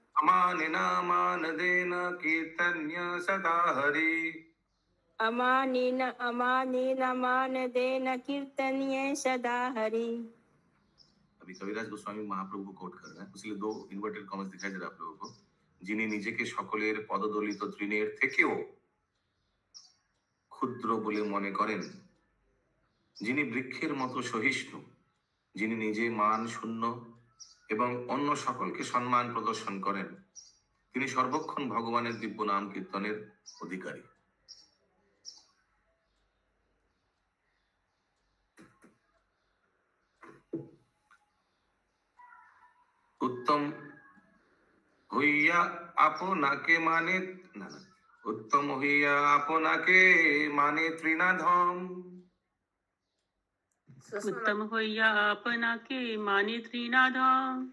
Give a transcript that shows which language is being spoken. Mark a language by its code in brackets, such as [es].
[sa] अमानिना मानदेन कीर्तन्य सदा हरि। अमानिना मानदेन कीर्तन्य सदा हरि। [hi] अभी कविराज गोस्वामी महाप्रभु को कोट कर रहे हैं, इसलिए दो इन्वर्टेड कॉमर्स दिखाई दे रहा है आप लोगों को। [bn] যিনি নিজেকে সকলের পদদলিত তৃণের থেকেও ক্ষুদ্র বলে মনে করেন, যিনি বৃক্ষের মতো সহিষ্ণু, যিনি নিজে মান শূন্য এবং অন্য সকলকে সম্মান প্রদর্শন করেন, তিনি সর্বক্ষণ ভগবানের দিব্য নাম কীর্তনের অধিকারী। উত্তম হইয়া আপনাকে মানে না, উত্তম হইয়া আপনাকে মানে তৃণাধম। उत्तम होइया आपनाके माने त्रिनाधम।